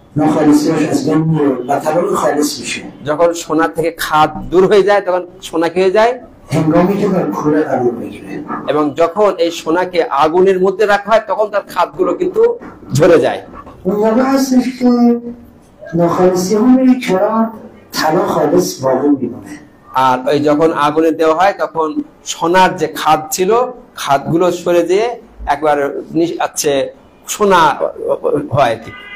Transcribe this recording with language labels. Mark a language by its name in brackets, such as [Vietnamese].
[Persian] ناخالصیش از بین میره و طبق خالص میشه [Bangla] যখন সোনা থেকে খাদ দূর হয়ে যায় তখন সোনা কি হয়ে যায়? [Persian] هنگامی که در کوره قرار بگیره [Bangla] এবং যখন এই সোনাকে আগুনের মধ্যে রাখা হয় তখন তার খাদগুলো কিন্তু ঝরে যায়। [Persian] اون موقع هستش که ناخالصی ها میره کنار طلا خالص باقی میمونه [Bangla] আর ওই যখন আগুনে দেওয়া হয় তখন সোনার যে খাদ ছিল খাদগুলো সরে দিয়ে একবার আছে সোনা হয় আর কি।